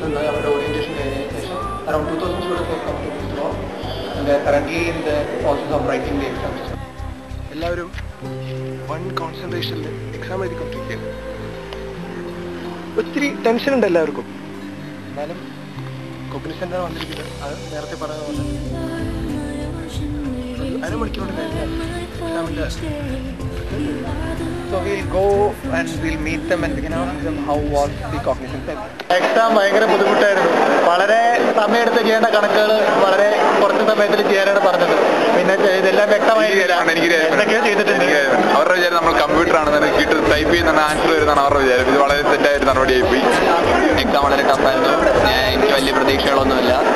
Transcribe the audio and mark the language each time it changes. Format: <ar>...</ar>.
<ml>അവരുടെ ഓറിയന്റേഷൻ കഴിഞ്ഞതിന് ശേഷം</ml> <en>around 2000 students have come to Wipro and they are currently in the process of writing the exams.</en> <ml>എല്ലാവരും one കോൺസെൻട്രേഷനിൽ exam എഴുതിക്കൊണ്ടിരിക്കുകയാണ്. ഒത്തിരി tension ഉണ്ട് എല്ലാവർക്കും. എന്നാലും കോഗ്നിസൻ്റ് വന്നിരിക്കുന്നത് അത് നേരത്തെ പറഞ്ഞ പോലെ അരമണിക്കൂറുണ്ട് കഴിഞ്ഞാൽ എക്സാമിൻ്റെ.</ml> <en>So we'll go and we'll meet them and we can ask them how was the cognizant test.</en> <ml>Exam ഭയങ്കര ബുദ്ധിമുട്ടായിരുന്നു. വളരെ സമയമെടുത്ത് ചെയ്യേണ്ട കണക്കുകൾ വളരെ കുറച്ച് സമയത്തിൽ ചെയ്യാനാണ് പറഞ്ഞത്. പിന്നെ ഇതെല്ലാം വ്യക്തമായിട്ടില്ല. എന്തൊക്കെയോ ചെയ്തിട്ടുണ്ട്. അവരുടെ വിചാരം നമ്മൾ കമ്പ്യൂട്ടർ ആണെന്ന് കിട്ടി ടൈപ്പ് ചെയ്യുന്ന ആൻസർ വരുന്നതാണ് അവരുടെ വിചാരം. ഇത് വളരെ തെറ്റായൊരു നടപടിയായി പോയി. എക്സാം വളരെ ടഫായിരുന്നു. എനിക്ക് വലിയ പ്രതീക്ഷകളൊന്നുമില്ല.</ml>